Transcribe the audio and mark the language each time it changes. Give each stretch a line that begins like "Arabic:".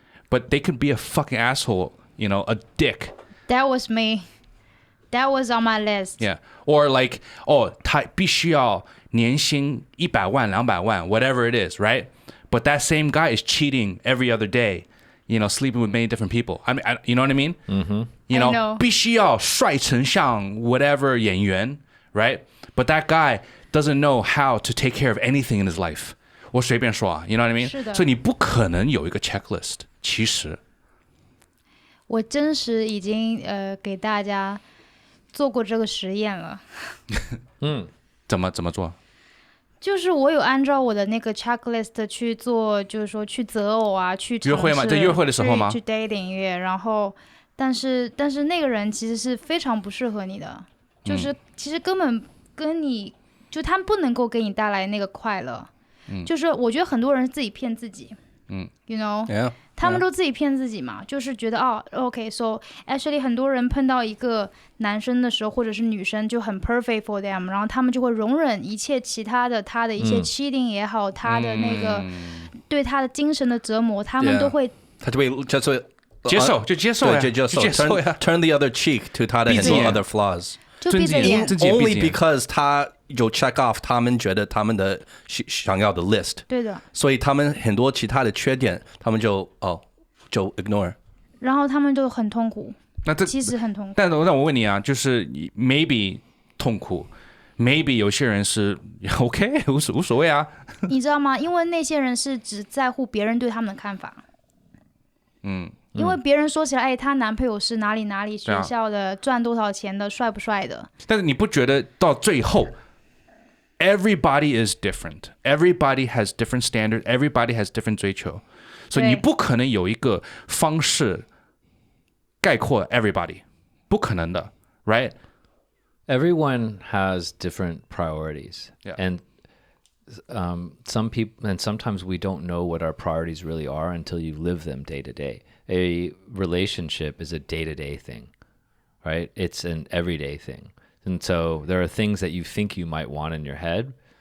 English: But they could be a fucking asshole, a dick. That was me. That was on my list. Yeah. Or like,
Chinese: 他必须要年薪100万200万
English: whatever it is, right? But that same guy is cheating every other day, sleeping with many different people. I mean, you know what I mean? Mm-hmm. I know.
Chinese: 必须要帅成像 whatever 演员, right?
English: But that guy doesn't know how to take care of anything in his life.
Chinese: 我随便说啊,
English: you know what I mean?
Chinese: 是的。所以你不可能有一个 checklist, 其实。我真实已经给大家做过这个实验了。怎么做？就是我有按照我的那个 checklist 去做，就是说去择偶啊，去约会吗？在约会的时候吗？去 dating 约，然后但是那个人其实是非常不适合你的，就是其实根本跟你就他不能够给你带来那个快乐。就是我觉得很多人是自己骗自己。
English: You know， Yeah.
Chinese: 他们都自己骗自己嘛，就是觉得OK，
English: so actually
Chinese: 很多人碰到一个男生的时候，或者是女生就很
English: perfect for them，
Chinese: 然后他们就会容忍一切其他的，他的一些 cheating 也好，他的那个对他的精神的折磨，他们都会他就会接受呀，接受呀。
English: Turn the other cheek to
Chinese: 他的很多
English: other flaws。
Chinese: 就闭着眼。
English: Only because
Chinese: 他有
English: check off
Chinese: 他们觉得他们的想要的 list。对的。所以他们很多其他的缺点，他们就 ignore。然后他们就很痛苦。其实很痛苦。但我问你啊，就是 maybe 痛苦 ，maybe 有些人是 OK 无所谓啊。你知道吗？因为那些人是只在乎别人对他们的看法。因为别人说起来，她男朋友是哪里学校的，赚多少钱的，帅不帅的。但是你不觉得到最后 ，
English: everybody is different, everybody has different standard, everybody has different
Chinese: 追求，所以你不可能有一个方式概括 everybody， 不可能的 ，right?
English: Everyone has different priorities, Yeah. and some people, and sometimes we don't know what our priorities really are until you live them day to day. A relationship is a day-to-day thing, right? It's an everyday thing. And so there are things that you think you might want in your head,